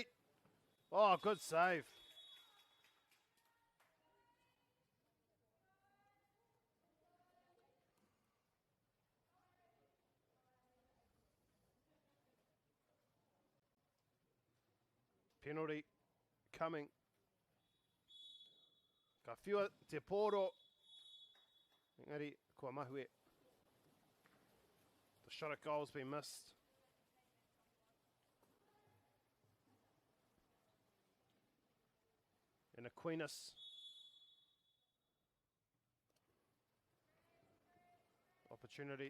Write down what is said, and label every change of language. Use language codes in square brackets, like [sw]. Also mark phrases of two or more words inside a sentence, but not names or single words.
[en] Oh, good save. Penalty coming. [mi] Ka whiua te poro. Engari, kua mahue. [en] The shot at goal has been missed. And Aquinas. Opportunity.